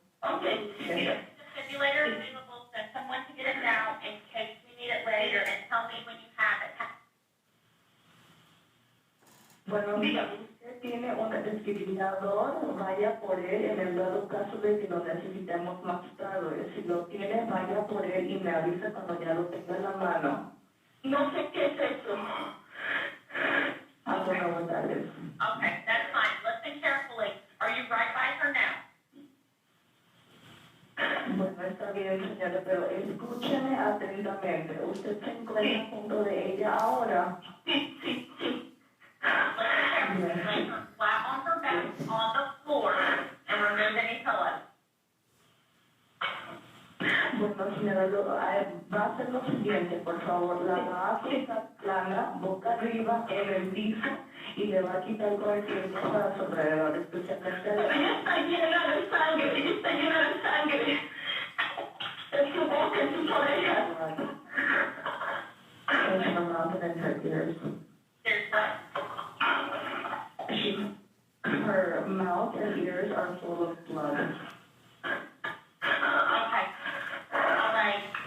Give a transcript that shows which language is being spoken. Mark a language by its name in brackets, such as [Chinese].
[English] Okay, if the defibrillator is available, send someone to get it now in case we need it later, and tell me when you have it. [Spanish] Bueno, mira, usted tiene un desfibrilador, vaya por él en el dado caso de que lo necesitemos más tarde. Si lo tiene, vaya por él y me avisa cuando ya lo tenga en la mano. No sé qué es eso. [English] I don't know what that is. Okay, that's fine. Listen carefully. Are you right by her now? [Spanish] Bueno, está bien, señora, pero escúcheme atentamente. ¿Usted se encuentra junto de ella ahora? Sí, sí, sí. [English] Listen carefully. Lay her flat on her back on the floor and remove any pillows. [Spanish] Bueno, señora, va a hacer lo siguiente, por favor. La va a acostar plana, boca arriba, en el piso, y le va a quitar con el tiempo para su alrededor, especialmente ella está llena de sangre, ella está llena de sangre. En su boca, en sus orejas. [English] En her mouth and her ears. There's what? Her mouth and ears are full of blood. Okay. All right.